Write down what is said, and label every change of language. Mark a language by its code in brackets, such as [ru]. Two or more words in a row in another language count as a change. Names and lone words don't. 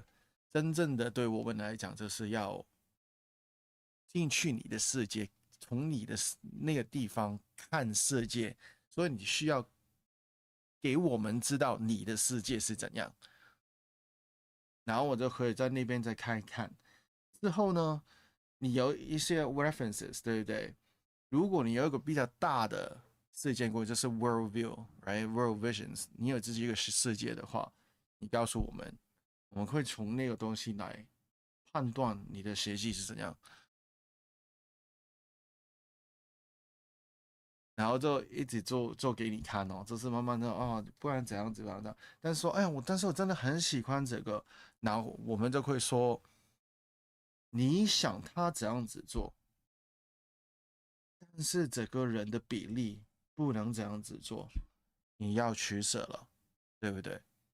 [zh] 真正的對我們來講，就是要進去你的世界，從你的那個地方看世界，所以你需要給我們知道你的世界是怎樣，然後我就可以在那邊再看一看。之後呢，你有一些 references，對不對？如果你有一個比較大的世界觀，就是 [en] world view， [zh] right？ [en] world visions， [zh] 你有自己一個世界的話，你告訴我們會從那個東西來判斷你的設計是怎樣，然後就一直做給你看哦，就是慢慢的不然怎樣怎樣的。但是說，但是我真的很喜歡這個，然後我們就會說。你想他怎樣子做，但是整個人的比例不能這樣子做， 你要取舍了，对不对？